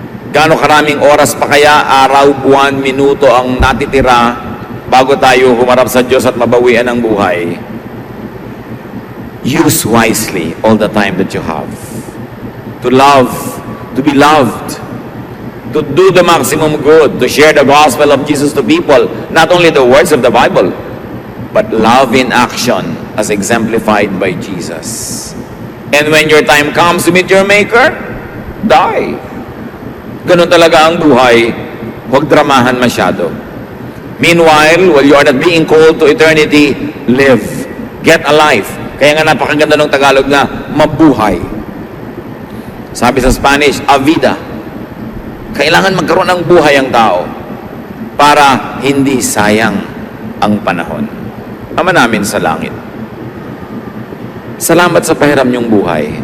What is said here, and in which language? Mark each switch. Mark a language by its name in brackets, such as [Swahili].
[Filipino] Gaano karaming oras pa kaya, araw, buwan, minuto ang natitira bago tayo humarap sa Diyos at mabawian ang buhay? [English] Use wisely all the time that you have. To love, to be loved, to do the maximum good, to share the gospel of Jesus to people, not only the words of the Bible, but love in action as exemplified by Jesus. And when your time comes to meet your Maker, die. [Filipino] Ganun talaga ang buhay, huwag dramahan masyado. [English] Meanwhile, while you are not being called to eternity, live, get a life. [Filipino] Kaya nga napakaganda ng Tagalog na mabuhay. Sabi sa Spanish, a vida. Kailangan magkaroon ng buhay ang tao para hindi sayang ang panahon. Ama namin sa langit, salamat sa pahiram niyong buhay.